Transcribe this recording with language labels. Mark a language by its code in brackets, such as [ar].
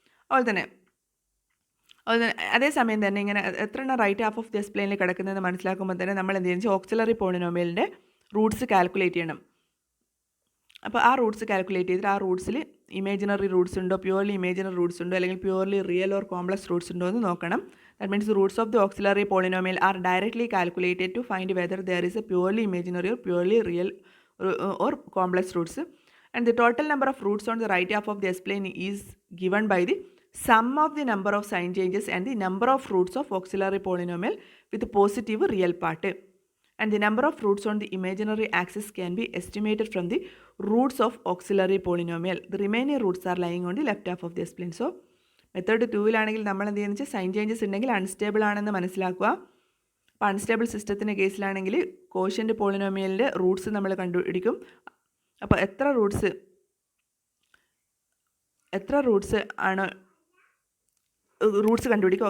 [ml] അതുപോലെ തന്നെ അതേസമയം തന്നെ ഇങ്ങനെ എത്ര എണ്ണം right half of the S പ്ലെയിനിൽ കിടക്കുന്നതെന്ന് മനസ്സിലാക്കുമ്പോൾ തന്നെ നമ്മൾ എന്ത് ചെയ്യുന്നത്, ഓക്സിലറി പോളിനോമിയലിൻ്റെ റൂട്ട്സ് കാൽക്കുലേറ്റ് ചെയ്യണം. അപ്പോൾ ആ റൂട്ട്സ് കാൽക്കുലേറ്റ് ചെയ്തിട്ട് ആ റൂട്ട്സിൽ ഇമേജിനറി റൂട്ട്സ് ഉണ്ടോ, പ്യുവർലി ഇമേജിനറി റൂട്ട്സ് ഉണ്ടോ, അല്ലെങ്കിൽ purely real or complex Roots ഉണ്ടോ എന്ന് നോക്കണം. [en] That means roots of the auxiliary polynomial are directly calculated to find whether there is a purely imaginary or purely real or complex roots, and the total number of roots on the right half of the S-plane is given by the sum of the number of sign changes and the number of roots of auxiliary polynomial with positive real part, and the number of roots on the imaginary axis can be estimated from the roots of auxiliary polynomial. The remaining roots are lying on the left half of the S-plane. [ml] So method 2 നമ്മൾ എന്ത് ചെയ്യുന്നത് വെച്ചാൽ sign changes ഉണ്ടെങ്കിൽ unstable ആണെന്ന് മനസ്സിലാക്കുക. അപ്പോൾ unstable സിസ്റ്റത്തിൻ്റെ കേസിലാണെങ്കിൽ quotient പോളിനോമിയലിൻ്റെ Roots നമ്മൾ കണ്ടുപിടിക്കും. അപ്പോൾ എത്ര റൂട്ട്സ് ആണ് റൂട്ട്സ് കണ്ടുപിടിക്കും.